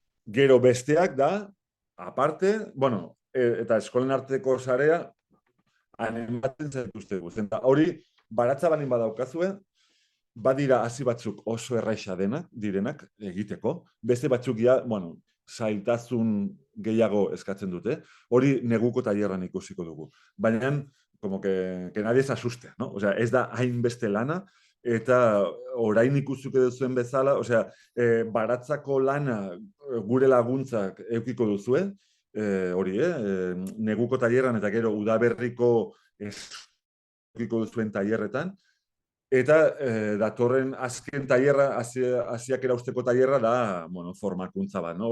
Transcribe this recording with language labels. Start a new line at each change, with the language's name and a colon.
Basque: Gero besteak da, aparte, bueno, eta eskolen arteko sarea, animatzen zaituztegu. Eta hori, baratza balin badaukazue, badira hasi batzuk oso erraixa direnak egiteko, beste batzuk ja, bueno, zailtasun gehiago eskatzen dute, hori neguko tailerran ikusiko dugu.
Spanish: Baina, como que nadie se asuste, ¿no?
Basque: O sea, ez da hainbeste lana, eta orain ikusuko duzuen bezala, osea, baratzako lana gure laguntzak eukiko duzue, hori, neguko tailerran eta gero udaberriko eukiko duzuen tailerretan, eta datorren azken tailerra, hasiak erausteko tailerra da, bueno, formakuntza bat, no?